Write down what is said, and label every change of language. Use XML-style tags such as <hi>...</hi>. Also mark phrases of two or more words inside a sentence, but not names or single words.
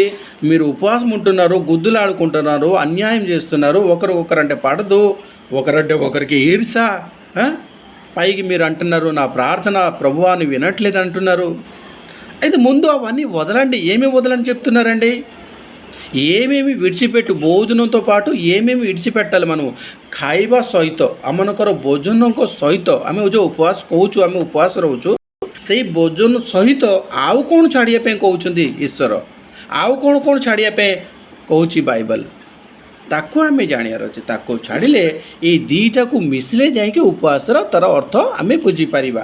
<te>మీరు ఉపవాసం ఉంటున్నారు, గుద్దులాడుకుంటున్నారు, అన్యాయం చేస్తున్నారు, ఒకరికొకరంటే పడదు, ఒకరంటే ఒకరికి ఈర్ష, పైకి మీరు అంటున్నారు నా ప్రార్థన ప్రభువాన్ని వినట్లేదు అంటున్నారు. అయితే ముందు అవన్నీ వదలండి. ఏమేమి వదలని చెప్తున్నారండి? ఏమేమి విడిచిపెట్టు, భోజనంతో పాటు ఏమేమి విడిచిపెట్టాలి మనము।</te> <or>ଖାଇବା ସହିତ ଆମମାନଙ୍କର ଭୋଜନଙ୍କ ସହିତ ଆମେ ଯେଉଁ ଉପବାସ କହୁଛୁ, ଆମେ ଉପବାସ ରହୁଛୁ, ସେଇ ଭୋଜନ ସହିତ ଆଉ କ'ଣ ଛାଡ଼ିବା ପାଇଁ କହୁଛନ୍ତି ଈଶ୍ୱର? ଆଉ କ'ଣ ଛାଡ଼ିବା ପାଇଁ କହୁଛି ବାଇବେଲ୍? ତାକୁ ଆମେ ଜାଣିବାର ଅଛି। ତାକୁ ଛାଡ଼ିଲେ ଏଇ ଦୁଇଟାକୁ ମିଶିଲେ ଯାଇକି ଉପବାସର ତା'ର ଅର୍ଥ ଆମେ ବୁଝିପାରିବା।</or>